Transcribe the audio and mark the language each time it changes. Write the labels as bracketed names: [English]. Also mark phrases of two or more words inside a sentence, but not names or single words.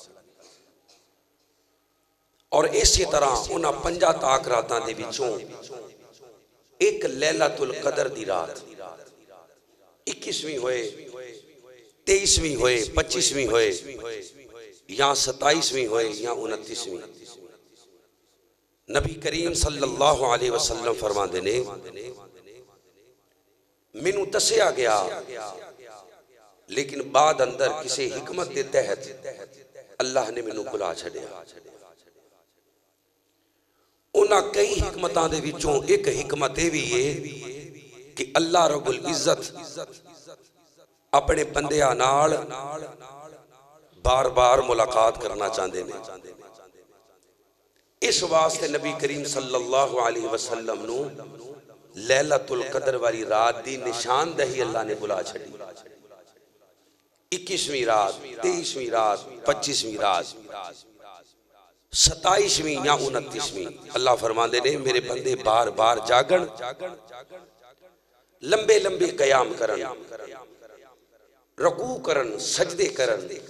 [Punjabi] اور اسی طرح انہاں 5 طاق راتاں دے وچوں اک [Arabic] ليلة القدر [Punjabi] دی رات 21ویں ہووے 23ویں ہووے 25ویں ہووے یا 27ویں ہووے یا 29ویں نبی کریم [Arabic] صلى الله عليه وسلم [Punjabi] فرماندے نے مینوں دسیا گیا لیکن بعد اندر کسے حکمت دے تحت اللہ نے مینوں بھلا چھڈیا. انہاں کئی حکمتاں دے وچوں اک حکمت ایہہ وی اے کہ [Arabic] الله رب العزة [Punjabi] اپنے بندیاں نال بار بار ملاقات کرنا چاہندے نیں. اس واسطے نبی کریم [Arabic] صلى الله عليه وسلم [Punjabi] نوں [Arabic] ليلة القدر [Punjabi] والی رات دی نشاندہی اللہ نے بھلا چھڈی. 21ویں رات، 23ویں رات، 25ویں رات، 27ویں یا 29ویں اللہ فرماندے نے میرے بندے بار بار جاگن، لمبے لمبے قیام کرن، رکوع کرن، سجدے کرن,